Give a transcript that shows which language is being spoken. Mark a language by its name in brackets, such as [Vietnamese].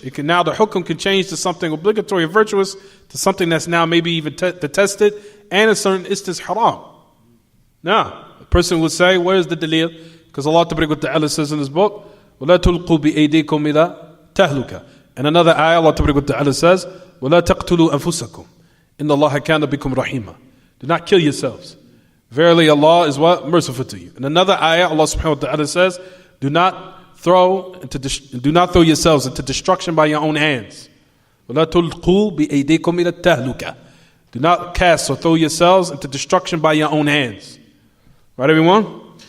[English] It can now, the hukum can change to something obligatory and virtuous to something that's now maybe even detested, and in certain instances haram. Now, a person would say, where's the dalil? Because Allah Ta'ala says in his book, [Arabic] وَلَا تُلْقُوا بِأَيْدِيكُمْ إِلَىٰ تَهْلُكَ. [English] And another ayah, Allah Ta'ala says, [Arabic] وَلَا تَقْتُلُوا أَنفُسَكُمْ إِنَّ اللَّهَ كَانَ بِكُمْ رَحِيمًا. [English] Do not kill yourselves. Verily Allah is what? Merciful to you. In another ayah, Allah Subhanahu wa Ta'ala says, do not throw yourselves into destruction by your own hands. [Arabic] وَلَا تُلْقُوا بِأَيْدِيكُمْ إِلَىٰ التَّهْلُكَ. [English] Do not cast or throw yourselves into destruction by your own hands. Right, everyone?